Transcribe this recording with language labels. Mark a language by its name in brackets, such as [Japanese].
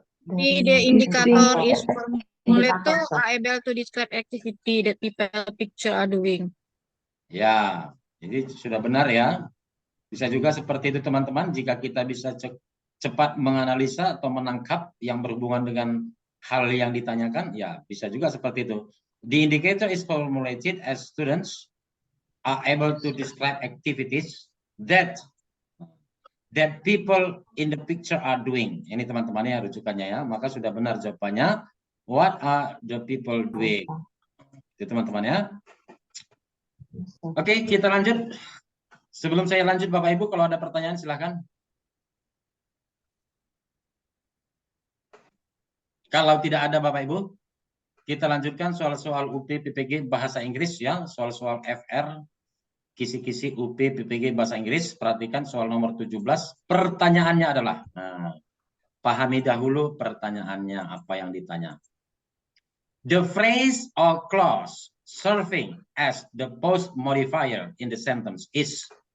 [English] The indicator is formulator are able to describe activity that people picture are doing. [Indonesian] Ya, jadi sudah benar ya. Bisa juga seperti itu teman-teman, jika kita bisa cepat menganalisa atau menangkap yang berhubungan dengan hal yang ditanyakan, ya bisa juga seperti itu. [English] The indicator is formulated as students are able to describe activities that people in the picture are doing. [Indonesian] Ini teman-temannya rujukannya ya, maka sudah benar jawabannya. [English] What are the people doing? [Indonesian] Itu teman-teman ya. Oke, kita lanjut. Sebelum saya lanjut Bapak Ibu, kalau ada pertanyaan silahkan. Kalau tidak ada Bapak Ibu, kita lanjutkan soal-soal UP PPG Bahasa Inggris ya, soal-soal FR, kisi-kisi UP PPG Bahasa Inggris. Perhatikan soal nomor 17. Pertanyaannya adalah, pahami dahulu pertanyaannya apa yang ditanya. [English] The phrase or clause serving as the post modifier in the sentence is.